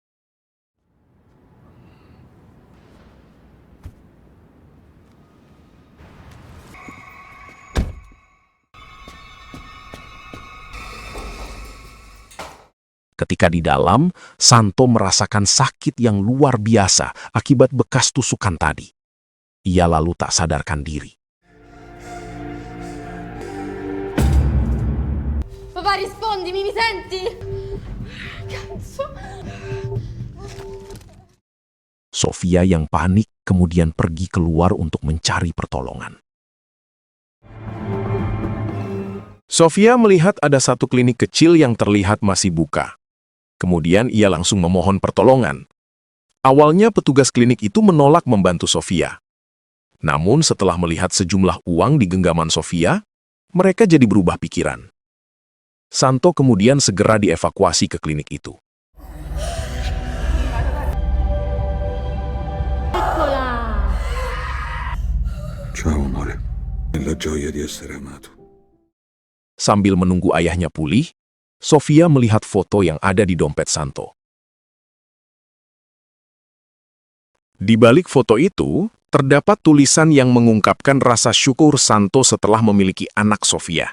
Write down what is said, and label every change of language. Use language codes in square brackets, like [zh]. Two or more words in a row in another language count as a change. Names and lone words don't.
[id] Ketika di dalam, Santo merasakan sakit yang luar biasa akibat bekas tusukan tadi. Ia lalu tak sadarkan diri. [it] Papà, rispondimi, mi senti? Cazzo. [id] Sofia yang panik kemudian pergi keluar untuk mencari pertolongan. Sofia melihat ada satu klinik kecil yang terlihat masih buka. Kemudian ia langsung memohon pertolongan. Awalnya petugas klinik itu menolak membantu Sofia. Namun setelah melihat sejumlah uang di genggaman Sofia, mereka jadi berubah pikiran. Santo kemudian segera dievakuasi ke klinik itu. [it] Eccola! Ciao amore. Nella gioia di essere amato. [id] Sambil menunggu ayahnya pulih, Sofia melihat foto yang ada di dompet Santo. Di balik foto itu, terdapat tulisan yang mengungkapkan rasa syukur Santo setelah memiliki anak Sofia.